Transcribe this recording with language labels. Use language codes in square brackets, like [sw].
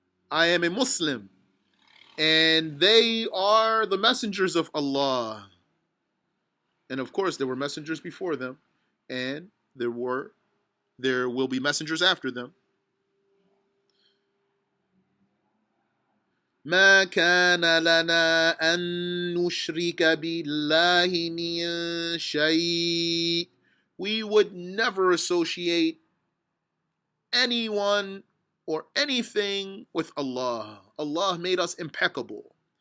[en] I am a Muslim, and they are the messengers of Allah. And of course, there were messengers before them, and there will be messengers after them. [ar] ما كان لنا أن نشرك بالله من شيء. [en] We would never associate anyone or anything with Allah. Allah made us impeccable.